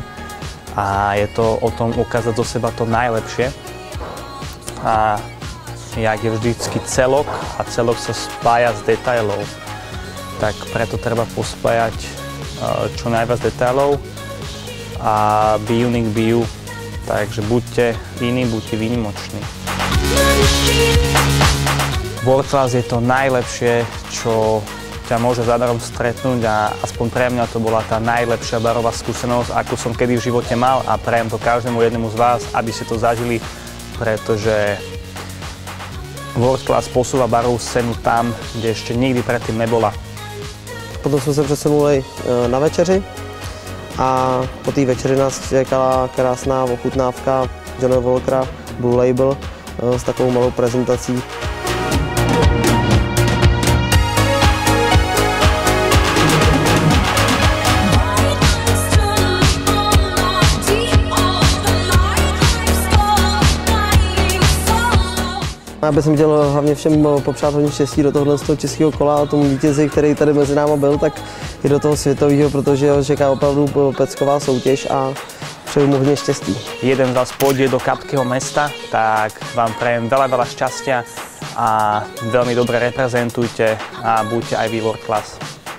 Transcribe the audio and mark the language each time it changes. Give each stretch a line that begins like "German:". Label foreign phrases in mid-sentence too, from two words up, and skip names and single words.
Slovak: A je to o tom ukázať zo seba to najlepšie. A jak je vždycky celok a celok sa spája z detailov, tak preto treba pospájať čo najviac detailov a
English: be unique, be you.
Slovak: Takže buďte iní, buďte výnimoční. World Class je to najlepšie, čo ťa môže zadarom stretnúť a aspoň pre mňa to bola tá najlepšia barová skúsenosť, akú som kedy v živote mal a prajem to každému jednému z vás, aby ste to zažili, pretože World Class posúva barovú scénu tam, kde ešte nikdy predtým nebola.
Czech: Potom jsme se přesunuli na večeři a po té večeři nás čekala krásná ochutnávka Johna Walkera Blue Label s takovou malou prezentací. Já bych chtěl hlavně všem popřát hodně štěstí do tohohle českého kola a tomu vítězi, který tady mezi náma byl, tak i do toho světového, protože ho čeká opravdu pecková soutěž a přeju mu hodně štěstí.
Slovak: Jeden z vás pôjde do Kapského mesta, tak vám prajem veľa šťastia a veľmi dobre reprezentujte a buďte aj vy World Class.